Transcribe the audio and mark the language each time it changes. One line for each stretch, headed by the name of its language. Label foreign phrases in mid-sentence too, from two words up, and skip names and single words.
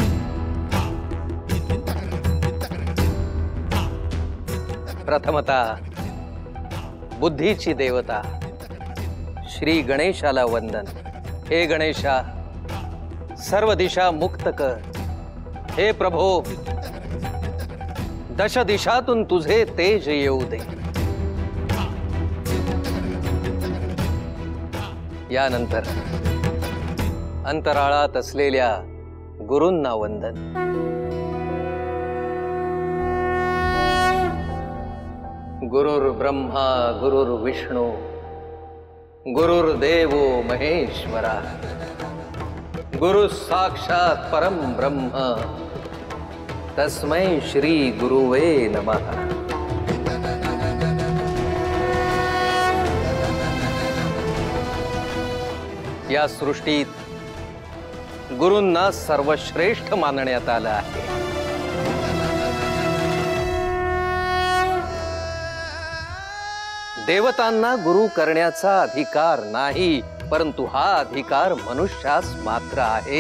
Marathi: प्रथमतः बुद्धीची देवता श्री गणेशाला वंदन। हे गणेशा, सर्व दिशा मुक्त कर। हे प्रभो, दश दिशातून तुझे तेज येऊ दे। यानंतर अंतराळात असलेल्या गुरूंना वंदन।
Sanskrit: गुरुर्ब्रह्मा गुरुर्विष्णू गुरुर्देवो महेश्वरा गुरु साक्षात परम ब्रह्म तस्मै श्री गुरुवे नमः।
Marathi: या सृष्टीत गुरूंना सर्वश्रेष्ठ मानण्यात आलं आहे। देवतांना गुरु करण्याचा अधिकार नाही, परंतु हा अधिकार मनुष्यास मात्र आहे।